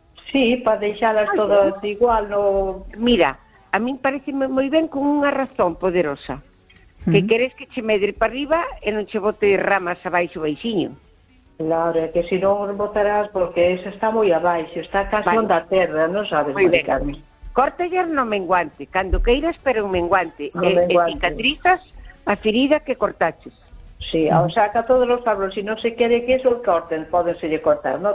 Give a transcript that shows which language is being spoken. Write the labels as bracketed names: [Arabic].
[Spanish] Sí, para deixarlas todas igual. No... Mira, a mí parece muy bien con una razón poderosa. [Galician] Que queres que che medre para arriba e non che bote ramas abaixo baixinho. [Spanish] Claro, que si no botarás porque esa está muy abaixo, está casi onda terra, no sabes, Maricarme. [Galician] Corta ya no menguante, cando queiras pero un menguante. Cicatrizas a ferida que cortaches. [Spanish] Sí, o saca todos los árboles. Si no se quiere que eso corten, pueden seguir cortar, ¿no?